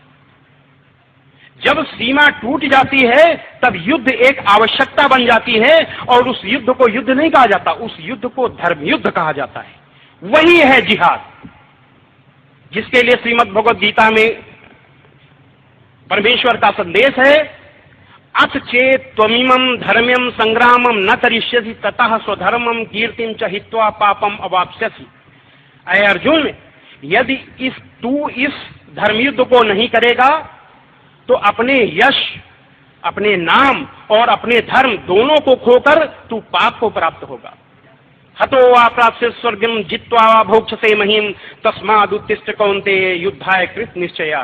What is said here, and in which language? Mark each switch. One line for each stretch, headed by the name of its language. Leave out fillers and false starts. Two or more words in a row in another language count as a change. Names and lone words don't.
Hindi: जब सीमा टूट जाती है तब युद्ध एक आवश्यकता बन जाती है और इस युद्ध को युद्ध नहीं कहा जाता, इस युद्ध को धर्म युद्ध कहा जाता है. वही है जिहाद जिसके लिए श्रीमद् भगवद्गीता में परमेश्वर का संदेश है,
Sanskrit: अथ चेत् त्वम् इमम् धर्म्यम् संग्रामम् न करिष्यसि ततः स्वधर्मम् कीर्तिम् च हित्वा पापम् अवाप्स्यसि.
Hindi: ए अर्जुन, यदि तू इस धर्म युद्ध को नहीं करेगा तो अपने यश, अपने नाम और अपने धर्म दोनों को खो कर तू पाप को प्राप्त होगा.
Sanskrit: हतो वा प्राप्स्यसि स्वर्गम् जित्वा वा भोक्ष्यसे महीम् तस्मात् उत्तिष्ठ कौन्तेय युद्धाय कृत निश्चयः.